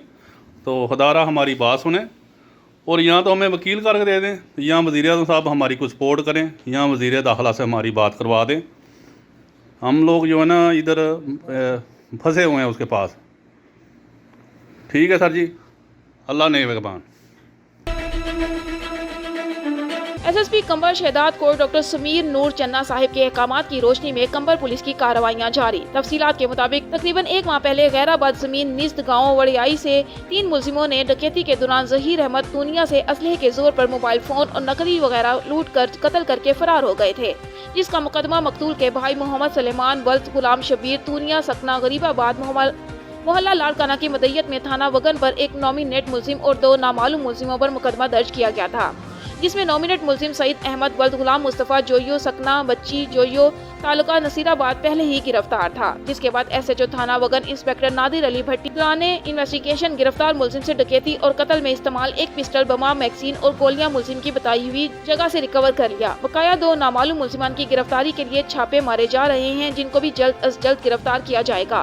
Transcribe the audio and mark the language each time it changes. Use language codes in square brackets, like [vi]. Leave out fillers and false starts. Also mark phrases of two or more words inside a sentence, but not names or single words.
[ur] تو خدارا ہماری بات سنے اور یا تو ہمیں وکیل کر کے دے دیں، یا وزیرِ اعظم صاحب ہماری کچھ سپورٹ کریں، یا وزیر داخلہ سے ہماری بات کروا دیں. ہم لوگ جو ہے نا ادھر پھنسے ہوئے ہیں اس کے پاس. ٹھیک ہے سر جی، اللہ نگہبان. ایس ایس پی قمبر شہداد کو ڈاکٹر سمیر نور چنا صاحب کے احکامات کی روشنی میں قمبر پولیس کی کارروائیاں جاری. تفصیلات کے مطابق تقریباً 1 ماہ پہلے غیرآباد زمین نست گاؤں وڑیائی سے 3 ملزموں نے ڈکیتی کے دوران ظہیر احمد تونیہ سے اسلحے کے زور پر موبائل فون اور نقدی وغیرہ لوٹ کر قتل کر کے فرار ہو گئے تھے، جس کا مقدمہ مقتول کے بھائی محمد سلیمان ولد غلام شبیر تونیہ ساکنہ غریب آباد محلہ لاڑکانہ کی مدعیت میں تھانہ وگن پر ایک نامینیٹ ملزم اور 2 نامعلوم ملزموں پر مقدمہ درج کیا گیا تھا، جس میں نامینیٹ ملزم سعید احمد ولد غلام مصطفیٰ جویو ساکنہ بچی جویو تعلقہ نصیرآباد پہلے ہی گرفتار تھا، جس کے بعد ایس ایچ او تھانہ وگن انسپکٹر نادر علی بھٹی نے انویسٹیگیشن گرفتار ملزم سے ڈکیتی اور قتل میں استعمال ایک پسٹل، بما، میگزین اور گولیاں ملزم کی بتائی ہوئی جگہ سے ریکور کر لیا. بقایا 2 نامعلوم ملزمان کی گرفتاری کے لیے چھاپے مارے جا رہے ہیں، جن کو بھی جلد از جلد گرفتار کیا جائے گا.